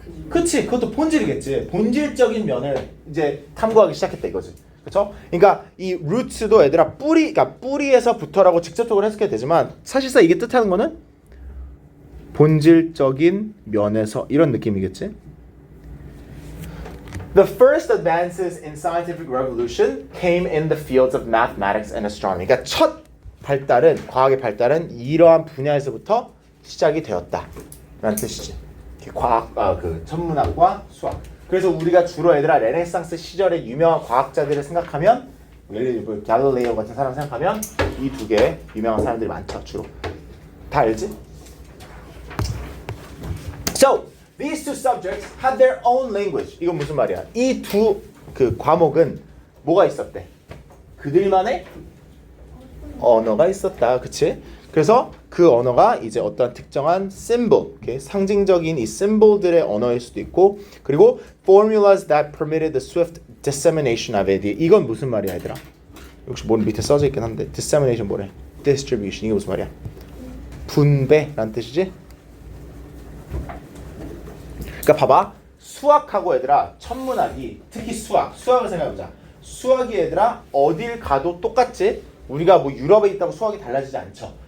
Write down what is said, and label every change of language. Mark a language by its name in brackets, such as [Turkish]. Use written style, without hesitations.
[Korean] 그치, 그것도 본질이겠지. 본질적인 면을 이제 탐구하기 시작했다 이거지. 그렇죠? 그러니까 이 루트도 얘들아 그러니까 뿌리에서부터라고 직접적으로 해석해도 되지만 사실상 이게 뜻하는 거는 본질적인 면에서 이런 느낌이겠지. [English] The first advances in scientific revolution came in the fields of mathematics and astronomy. [Korean] 그러니까 첫 발달은 과학의 발달은 이러한 분야에서부터 시작이 되었다라는 뜻이지. 과학, 그 천문학과 수학. 그래서 우리가 주로 얘들아 레네상스 시절의 유명한 과학자들을 생각하면 예를 들어 갈릴레오 같은 사람 생각하면 이 두 개 유명한 사람들이 많죠 주로. 다 알지? [English] So these two subjects had their own language. [Korean] 이건 무슨 말이야? 이 두 그 과목은 뭐가 있었대? 그들만의 언어가 있었다, 그치? 그래서 그 언어가 이제 어떤 특정한 symbol, okay? 상징적인 이 symbol들의 언어일 수도 있고, 그리고 [English] formulas that permitted the swift dissemination of it. [Korean] 이건 무슨 말이야, 얘들아? 혹시 뭐 밑에 써져 있긴 한데 dissemination 뭐래? distribution 이게 무슨 말이야? 분배란 뜻이지? 그러니까 봐봐, 수학하고 얘들아 천문학이 특히 수학을 생각해보자. 수학이 얘들아 어딜 가도 똑같지? 우리가 뭐 유럽에 있다고 수학이 달라지지 않죠.